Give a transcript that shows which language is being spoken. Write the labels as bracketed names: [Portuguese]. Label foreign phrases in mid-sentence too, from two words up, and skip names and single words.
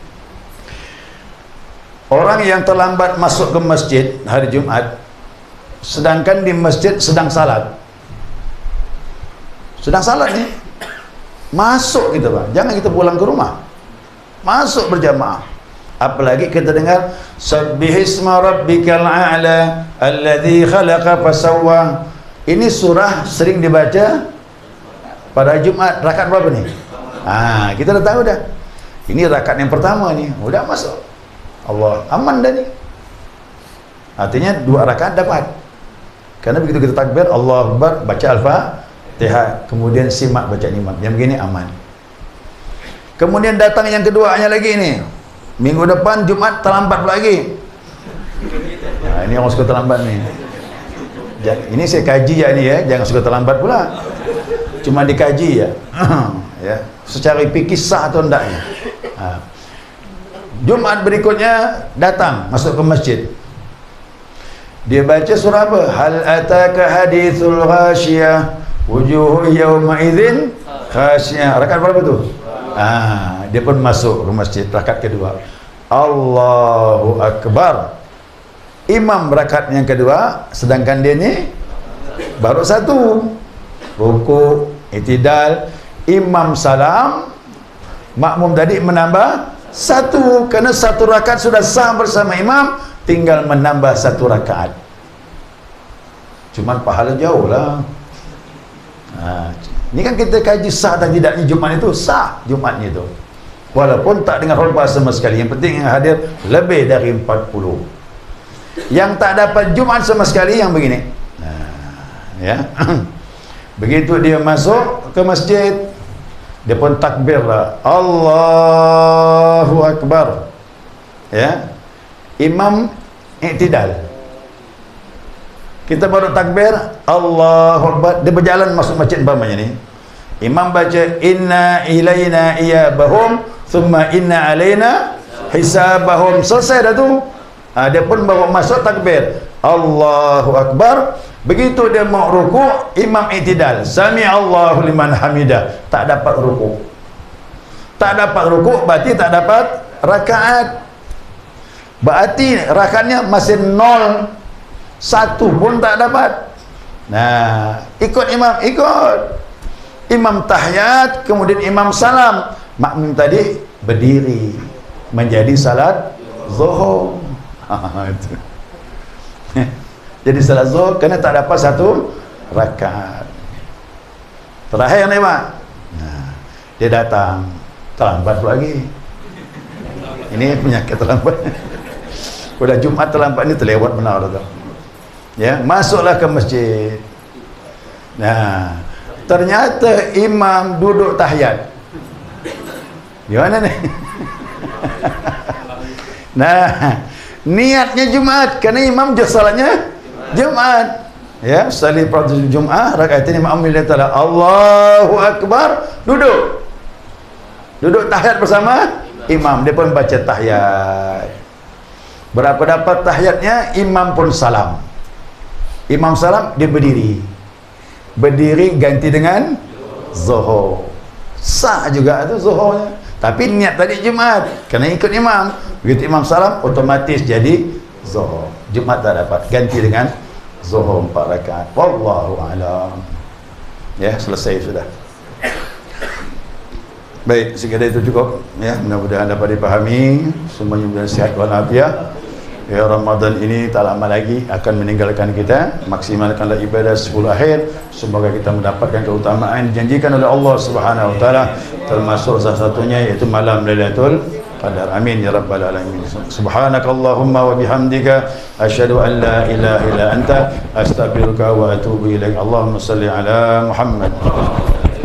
[Malay] Orang yang terlambat masuk ke masjid hari Jumat, sedangkan di masjid sedang salat. Sedang salat ni, masuk kita Pak. Jangan kita pulang ke rumah. Masuk berjamaah. Apalagi kita dengar [Arabic] سبح اسم ربك الأعلى الذي خلق فسوى. [Malay] Ini surah sering dibaca pada Jumat. Rakaat berapa ni? Kita dah tahu dah. Ini rakaat yang pertama ni. Udah masuk. Allah aman dah ni. Artinya 2 rakaat dapat. Karena begitu kita takbir [Arabic] الله أكبر, [Malay] baca Al-Fatihah, kemudian simak baca imam. Yang begini aman. Kemudian datang yang keduanya lagi ni. Minggu depan Jumat terlambat lagi. Ini orang suka terlambat ni. Ini saya kaji ya ni ya, jangan suka terlambat pula. Cuma dikaji ya. Ya, secara fikih sah atau enggaknya. Jumat berikutnya datang masuk ke masjid. Dia baca surah apa? [Arabic] هل أتاك حديث الغاشية وجوه يومئذ خاشعة. [Malay] Rakaat berapa tu? Dia pun masuk ke masjid rakaat kedua. [Arabic] الله أكبر. [Malay] Imam rakaat yang kedua, sedangkan dia ni baru 1. Rukuk, i'tidal, imam salam, makmum tadi menambah Satu, kerana satu rakaat sudah sah bersama imam, tinggal menambah satu rakaat. Cuman pahala jauh lah. Ini kan kita kaji sah dan tidaknya Jumat itu, sah Jumatnya itu. Walaupun tak dengar khutbah sama sekali. Yang penting yang hadir lebih dari 40. Yang tak dapat Jumat sama sekali yang begini. Ya. Begitu dia masuk ke masjid, dia pun takbir lah, [Arabic] الله أكبر. [Malay] Ya. Imam i'tidal. Kita baru takbir, [Arabic] الله أكبر, [Malay] dia berjalan masuk masjid umpamanya ni. Imam baca [Arabic] إن إلينا إيابهم ثم إن علينا حسابهم. [Malay] Selesai dah tu. Dia pun baru masuk takbir, [Arabic] الله أكبر. [Malay] Begitu dia mau rukuk, imam i'tidal, [Arabic] سمع الله لمن حمده. [Malay] Tak dapat rukuk. Tak dapat rukuk berarti tak dapat rakaat. Berarti rakaatnya masih 0, 1 pun tak dapat. Nah, ikut imam, ikut. Imam tahiyat, kemudian imam salam. Makmum tadi berdiri menjadi salat zuhur. Itu. Jadi salat zuhur kerana tak dapat satu rakaat. Terakhir ni Mak. Nah, dia datang terlambat lagi. Ini penyakit terlambat. Pada Jumat terlambat ni terlewat benar tu. Ya, masuklah ke masjid. Nah, ternyata imam duduk tahiyat. Gimana ni? Nah, niatnya Jumat kerana imam salatnya Jumat. [Arabic] Ya, أصلي فرض الجمعة ركعتين مأموما لله تعالى. الله أكبر, [Malay] duduk. Duduk tahiyat bersama imam, dia pun baca tahiyat. Berapa dapat tahiyatnya, imam pun salam. Imam salam, dia berdiri. Berdiri ganti dengan zuhur. Sah juga tu zuhurnya. Tapi niat tadi Jumat, kena ikut imam. Begitu imam salam, otomatis jadi zuhur. Jumat tak dapat, ganti dengan zuhur 4 rakaat. [Arabic] والله أعلم. [Malay] Ya, selesai sudah. Baik, sekadar itu cukup. Ya, mudah-mudahan dapat dipahami. Semuanya mudah sihat walafiat. Ya, Ramadan ini tak lama lagi akan meninggalkan kita. Maksimalkanlah ibadah 10 akhir. Semoga kita mendapatkan keutamaan dijanjikan oleh Allah [Arabic] سبحانه وتعالى, [Malay] termasuk salah satunya iaitu malam Lailatul Qadar. [Arabic] آمين يا رب العالمين. سبحانك اللهم وبحمدك أشهد أن لا إله إلا أنت أستغفرك وأتوب إليك. اللهم صل على محمد.